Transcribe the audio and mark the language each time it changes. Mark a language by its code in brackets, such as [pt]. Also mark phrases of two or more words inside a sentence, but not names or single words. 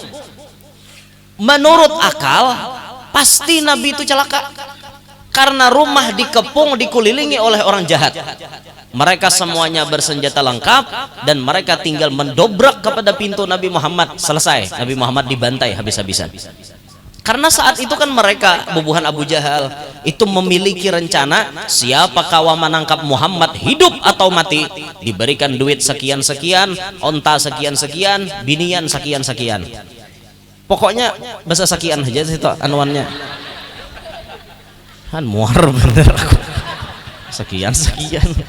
[id] Menurut akal pasti Nabi itu celaka karena rumah dikepung, dikelilingi oleh orang jahat. Mereka semuanya bersenjata lengkap dan mereka tinggal mendobrak kepada pintu Nabi Muhammad. Selesai, Nabi Muhammad dibantai habis-habisan. [bjn] Karena saat itu kan mereka bubuhan Abu Jahal itu memiliki rencana, siapa kawa menangkap Muhammad hidup atau mati diberikan duit sekian-sekian, onta sekian-sekian, binian sekian-sekian. [id] Pokoknya bahasa sekian aja itu anuannya. [bjn] Han muar bener aku. Sekian-sekian.